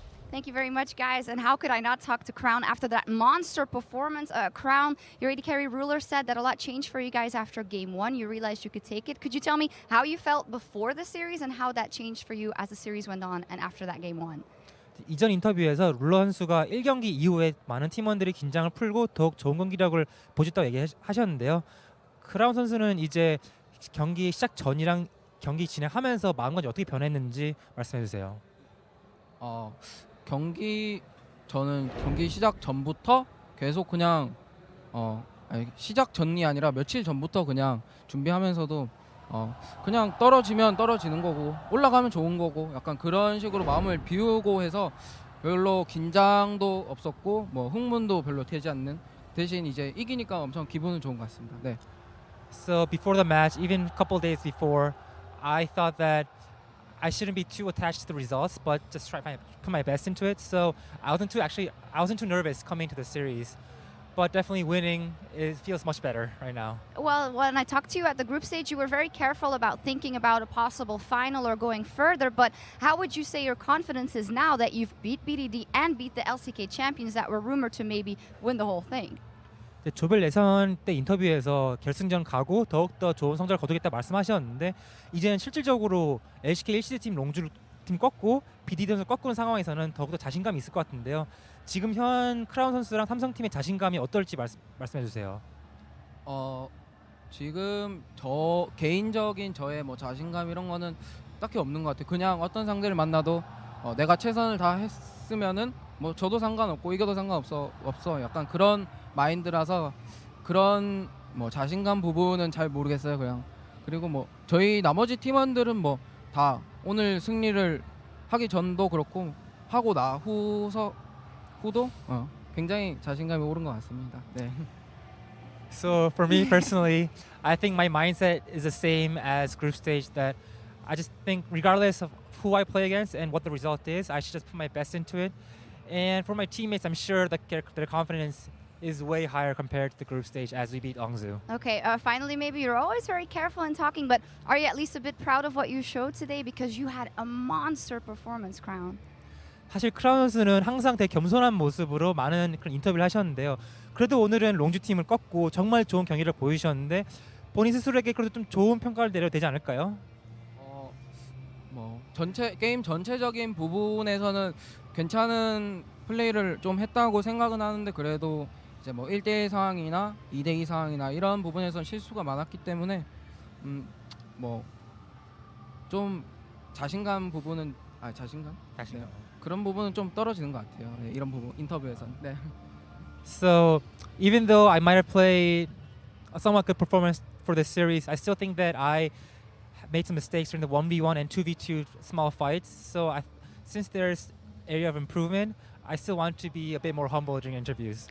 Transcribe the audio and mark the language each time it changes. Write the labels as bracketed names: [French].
[English] Thank you very much, guys. And how could I not talk to Crown after that monster performance? Crown, your AD carry ruler said that a lot changed for you guys after game 1. You realized you could take it. Could you tell me how you felt before the series and how that changed for you as the series went on and after that game 1? [Korean] 이전 인터뷰에서 룰러 선수가 1경기 이후에 많은 팀원들이 긴장을 풀고 더욱 좋은 경기력을 보여줬다고 얘기하셨는데요. 크라운 선수는 이제 경기 시작 전이랑 경기 진행하면서 마음가짐이 어떻게 변했는지 말씀해 주세요. 저는 경기 시작 전부터 계속 그냥 시작 전이 아니라 며칠 전부터 그냥 준비하면서도 그냥 떨어지면 떨어지는 거고 올라가면 좋은 거고 약간 그런 식으로 마음을 비우고 해서 별로 긴장도 없었고 뭐 흥분도 별로 되지 않는 대신 이제 이기니까 엄청 기분은 좋은 것 같습니다. 네. [English] So before the match, even a couple days before, I thought that I shouldn't be too attached to the results, but just put my best into it. So I wasn't too nervous coming to the series, but definitely winning feels much better right now. Well, when I talked to you at the group stage, you were very careful about thinking about a possible final or going further. But how would you say your confidence is now that you've beat BDD and beat the LCK champions that were rumored to maybe win the whole thing? [Korean] 조별 예선 때 인터뷰에서 결승전 가고 더욱더 좋은 성적을 거두겠다 말씀하셨는데 이제는 실질적으로 LCK 1시드 팀 롱주 팀 꺾고 BDD를 꺾은 상황에서는 더욱더 자신감이 있을 것 같은데요. 지금 현 크라운 선수랑 삼성팀의 자신감이 어떨지 말씀해 주세요. 지금 저 개인적인 저의 뭐 자신감 이런 거는 딱히 없는 것 같아요. 그냥 어떤 상대를 만나도 내가 최선을 다 했으면은 뭐 저도 상관없고 이겨도 상관없어 약간 그런 마인드라서 그런 뭐 자신감 부분은 잘 모르겠어요. 그냥 그리고 뭐 저희 나머지 팀원들은 뭐 다 오늘 승리를 하기 전도 그렇고 하고 후도 굉장히 자신감이 오른 것 같습니다. 네. [English] So for me personally, I think my mindset is the same as group stage. That I just think regardless of who I play against and what the result is, I should just put my best into it. And for my teammates, I'm sure that their confidence is way higher compared to the group stage as we beat LongZhu. Okay, finally, maybe you're always very careful in talking, but are you at least a bit proud of what you showed today? Because you had a monster performance, Crown. [Korean] 사실 크라운 선수는 항상 되게 겸손한 모습으로 많은 그런 인터뷰를 하셨는데요. 그래도 오늘은 롱주 팀을 꺾고 정말 좋은 경기를 보여주셨는데 본인 스스로에게 그래도 좀 좋은 평가를 내려도 되지 않을까요? 뭐 게임 전체적인 부분에서는 괜찮은 플레이를 좀 했다고 생각은 하는데 그래도 이제 뭐 1대1 상황이나 2대2 상황이나 이런 부분에선 실수가 많았기 때문에 뭐 좀 자신감 부분은 자신감? 네. 그런 부분은 좀 떨어지는 것 같아요. 네, 이런 부분 인터뷰에서는. 네. [English] So even though I might have played a somewhat good performance for this series, I still think that I made some mistakes during the 1v1 and 2v2 small fights. So since there's area of improvement, I still want to be a bit more humble during interviews.